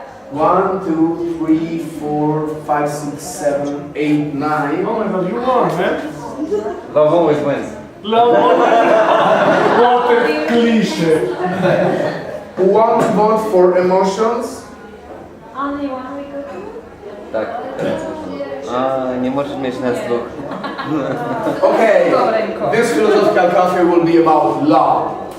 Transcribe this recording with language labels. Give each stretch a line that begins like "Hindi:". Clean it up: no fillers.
English: 1, 2, 3, 4, 5, 6, 7, 8, 9. Oh my god, you won, man. Love always wins. Love what a cliche. Who wants to vote for emotions? Only 1 week ago.
Polish: Tak, teraz. A, nie możesz mieć nas dwóch.
English: Okay, this philosophical cafe will be about love.